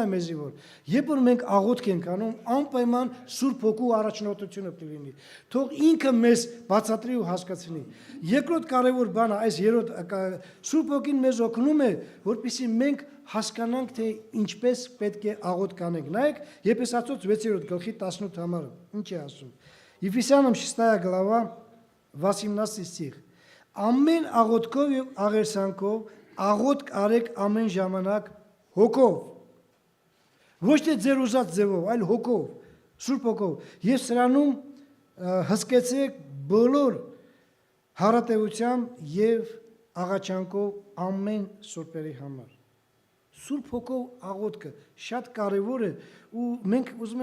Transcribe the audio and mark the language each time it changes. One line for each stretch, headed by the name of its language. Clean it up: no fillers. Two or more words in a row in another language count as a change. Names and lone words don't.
Armenian: մեզի, որ երբ որ մենք աղոթք ենք անում, անպայման Սուրբ Հոգու առաջնորդությունը պետք է լինի։ Թող ինքը մեզ բացատրի ու հասկացնի։ Երկրորդ կարևոր բանը, այս երրորդ Սուրբ Հոգին մեզ օգնում է, որպեսզի մենք հասկանանք, թե ինչպես պետք է աղոթք անենք։ Նայեք, Եփեսացոց 6-րդ գլխի 18 համարը, ինչ է ասում։
Russian: Ефесянам 6 глава 18 стих.
Armenian: Ամեն աղոթքով եւ աղերսանքով աղոթք արեք ամեն ժամանակ հոգով, ոչ թե ձեր ուզած ձևով, այլ հոգով, Սուրբ Հոգով, եւ սրանում հսկեցեք բոլոր հարատեվությամբ եւ աղաչանքով ամեն սուրբերի համար։ Սուրբ Հոգով աղոթքը շատ կարեւոր է ու մենք ուզում